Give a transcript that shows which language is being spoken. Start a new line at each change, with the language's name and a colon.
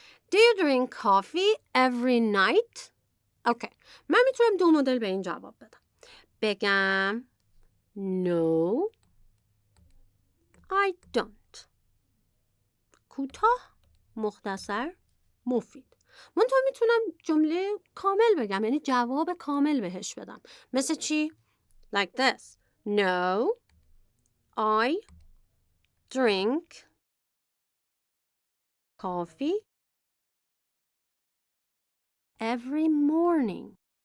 English: Do you drink coffee every night? Okay.
Persian: من میتونم دو مدل به این جواب بدم. بگم
English: No, I don't.
Persian: کوتاه، مختصر، مفید. منتها میتونم جمله کامل بگم، یعنی جواب کامل بهش بدم. مثل چی؟
English: Like this. No, I drink coffee every morning.